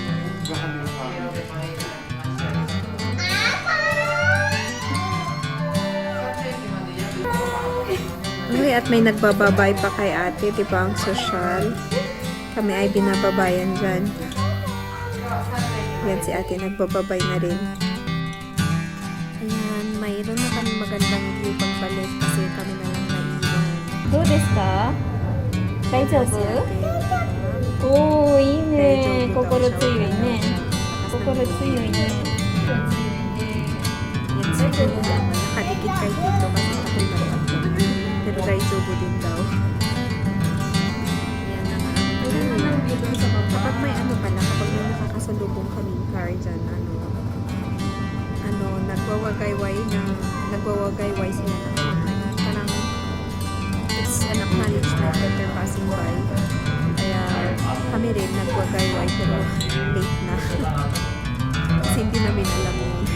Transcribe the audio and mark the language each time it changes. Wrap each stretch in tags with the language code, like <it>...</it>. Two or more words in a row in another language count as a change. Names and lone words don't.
<tl>Okay, at may nagbababay pa kay ate, di ba, ang sosyal. Kami ay binababayan dyan. Yan si ate, nagbababay na rin. Ayan, mayroon na kami magandang view pagbalik kasi kami na lang naiwan.</tl> <ja>どうですか大丈夫 おー、いいね。心強いね。心強いね。</ja> <tl>Yan siguro nakadikit kayo dito kasi ako lang ako. Pero Daijobu din daw. Yan na nga. Kapag may ano pala, kapag may nakakasalubong kaming car dyan, nagwawagayway sila ng parang</tl> <en>it's an acknowledgement that they're passing by.</en> <tl>Kaya kami rin nagwagayway pero late na. Kasi hindi namin alam yun.</tl>